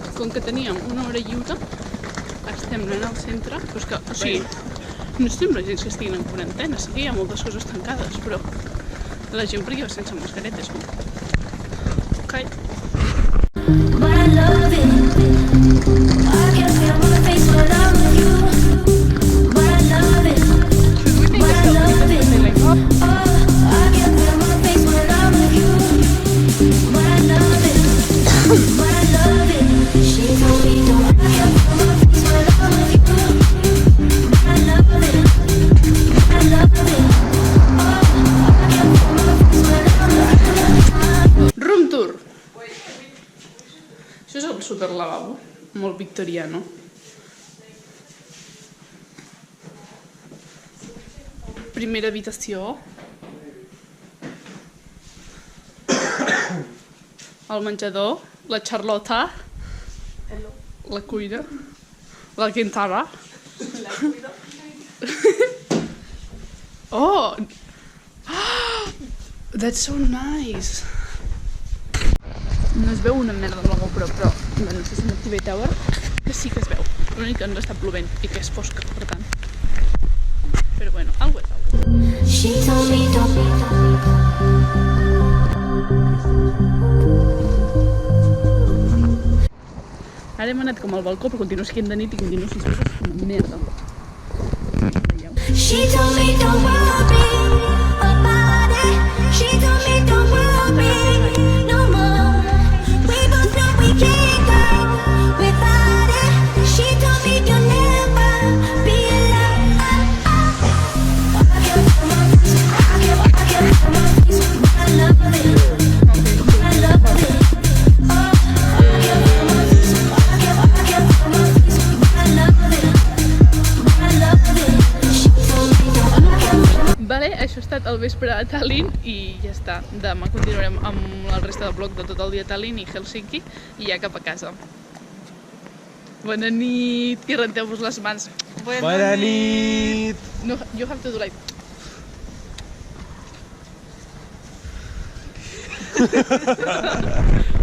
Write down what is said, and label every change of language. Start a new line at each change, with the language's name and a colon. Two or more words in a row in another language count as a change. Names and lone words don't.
Catalan: com que teníem una hora lliure, estem anant al centre, però és que, o sigui, no estem la gent que estiguin en quarantena, sí que hi ha moltes coses tancades, però la gent perquè va sense mascaretes, no?
English: Ok. But I love it. I can't feel my face when I'm with you. But I love it. But I love it. Oh, I can't feel my face when I'm with you. But I love it. But I love it. She told me don't. I can't feel my face when I'm with you. But I love it. But I love it. Oh, I can't feel my face when I'm with you. Room tour.
Catalan: Això és el superlavabo, molt victoriano. Primera habitació. El menjador, la Charlotta, la cuina, la Quintana.
English: Oh! That's so nice!
Catalan: No es veu una merda amb la GoPro, però no sé si m'activé Tower, que sí que es veu. L'únic que no està plovent i que és fosca, per tant. Però bueno, algo és algo.
English: She told me
Catalan: Ara hem anat com al balcó, però continuo sent de nit i continuo sent una merda.
English: She told me don't worry about it. She told me don't worry no more. We both know we can't go without it. She told me you'll never be alone. I can't feel my face. I can't feel my face. I love it. I love it. Oh, I can't feel my face. I can't feel my face. I love it. I love it.
Catalan: Vale, això ha estat el vespre a Tallinn i ja està. Demà continuarem amb la resta del vlog de tot el dia a Tallinn i Helsinki i ja cap a casa. Bona nit i renteu-vos les mans. Bona nit!
English: No, you have to do like...